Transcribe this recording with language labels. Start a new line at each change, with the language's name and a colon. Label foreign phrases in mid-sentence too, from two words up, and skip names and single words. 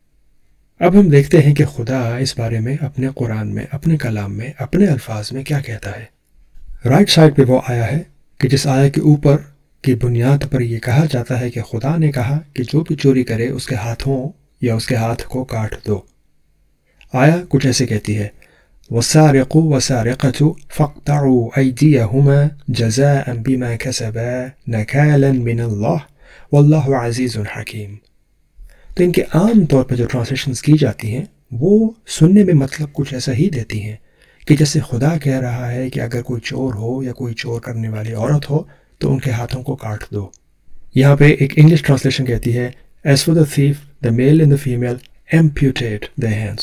Hindi: अब हम देखते हैं कि खुदा इस बारे में अपने कुरान में, अपने कलाम में, अपने अल्फाज में क्या कहता है।
English: right side
Hindi: पे वो आया है कि जिस आया के ऊपर की बुनियाद पर यह कहा जाता है कि खुदा ने कहा कि जो भी चोरी करे उसके हाथों या उसके हाथ को काट दो। आया कुछ ऐसे कहती है,
Arabic: والسارق والسارقة فاقطعوا أيديهما جزاء بما كسبا نكالا من الله والله عزيز حكيم.
Hindi: तो इनके आम तौर पर जो ट्रांसलेशंस की जाती हैं वो सुनने में मतलब कुछ ऐसा ही देती हैं कि जैसे खुदा कह रहा है कि अगर कोई चोर हो या कोई चोर करने वाली औरत हो तो उनके हाथों को काट दो। यहाँ पे एक
English: English translation
Hindi: कहती है,
English: as for the thief the male and the female amputate their hands.